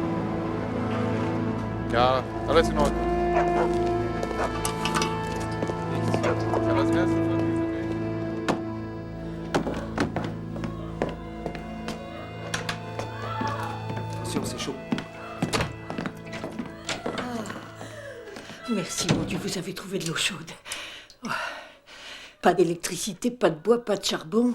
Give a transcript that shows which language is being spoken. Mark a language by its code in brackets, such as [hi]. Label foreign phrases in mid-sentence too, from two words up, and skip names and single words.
[de] Ja, alles in Ordnung. Nichts. Ja, das erste von dieser Welt. [fr] Attention, c'est chaud. Merci, mon Dieu, vous avez trouvé de l'eau chaude. Oh. Pas d'électricité, pas de bois, pas de charbon.